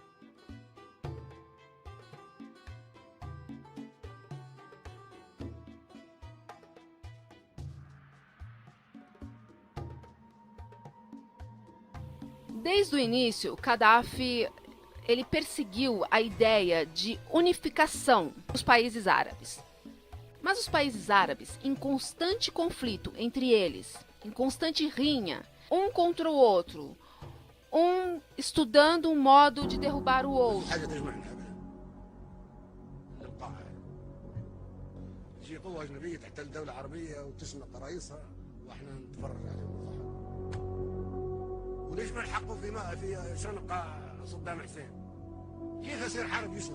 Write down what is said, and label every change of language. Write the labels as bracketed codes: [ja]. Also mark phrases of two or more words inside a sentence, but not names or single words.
[pt] Desde o início, Gaddafi ele perseguiu a ideia de unificação dos países árabes. Mas os países árabes, em constante conflito entre eles, em constante rinha, um contra o outro, um estudando um modo de derrubar o outro. [ar] وليش ما نحققوا في شنق صدام حسين؟ كيف يصير حرب يشنق؟